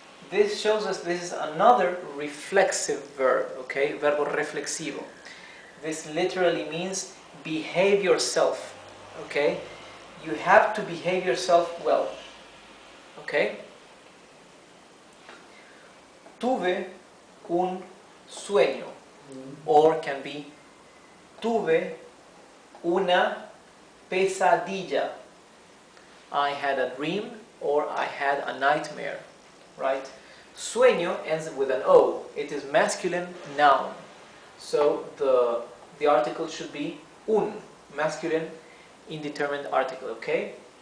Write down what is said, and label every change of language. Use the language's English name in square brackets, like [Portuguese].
[English] This shows us this is another reflexive verb, okay? [Spanish] Verbo reflexivo. [English] This literally means behave yourself, okay? You have to behave yourself well, okay? [Spanish] Tuve un sueño, [English] or can be [Spanish] tuve una pesadilla. [English] I had a dream, or I had a nightmare, right? Sueño ends with an O. It is masculine noun. So the article should be un, masculine indeterminate article, okay?